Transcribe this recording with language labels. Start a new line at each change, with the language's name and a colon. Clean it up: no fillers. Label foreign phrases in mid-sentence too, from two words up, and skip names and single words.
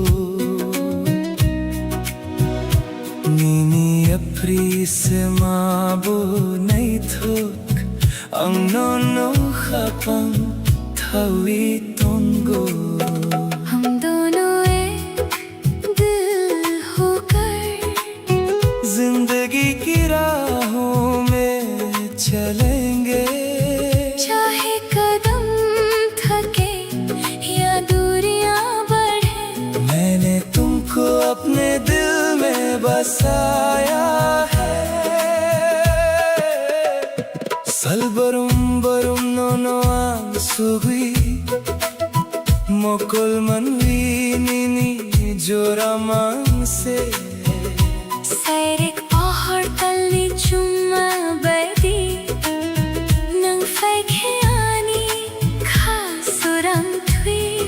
Kok Borok: Nini apri se mabo nai thok Ang nono habang thawi tongo
Hindi: हम दोनों एक दिल होकर जिंदगी की राहों में चलेंगे चाहे कदम थके या दूरियां बढ़े मैंने तुमको अपने दिल में बसाया है
Kok Borok: Salbarum barum nono ang sugi Mokol manwi nini joramang se Sairik pahar talni chumma badi Nang faikheani khasuram thui